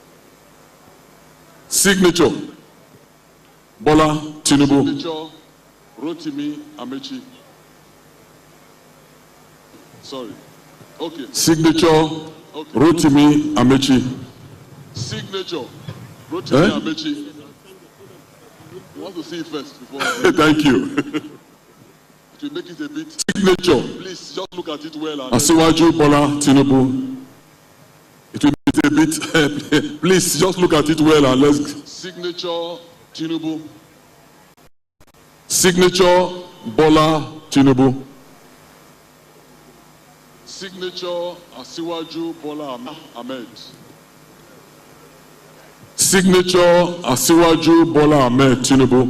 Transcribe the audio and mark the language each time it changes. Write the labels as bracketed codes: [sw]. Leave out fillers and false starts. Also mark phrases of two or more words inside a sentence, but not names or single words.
[en] Signature Bola Tinubu. Signature Rotimi Amechi. Sorry. Okay. Signature Rotimi Amechi. Signature Rotimi Amechi. You want to see it first before. Thank you. To make it a bit. Signature. Please just look at it well. Asiwaju Bola Tinubu. It will be a bit. Please just look at it well and let's. Signature Tinubu. Signature Bola Tinubu. Signature Asiwaju Bola Ahmed. Signature Asiwaju Bola Ahmed Tinubu.